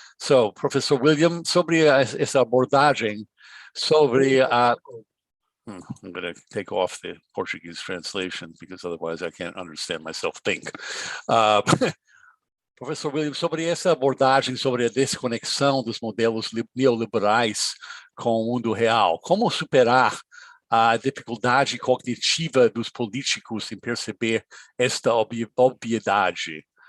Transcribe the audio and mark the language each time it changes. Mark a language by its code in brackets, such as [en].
[pt] So, Professor William, sobre essa abordagem sobre a... [en] I'm going to take off the Portuguese translation because otherwise I can't understand myself think. [pt] Professor William, sobre essa abordagem sobre a desconexão dos modelos neoliberais com o mundo real, como superar a dificuldade cognitiva dos políticos em perceber esta obviedade?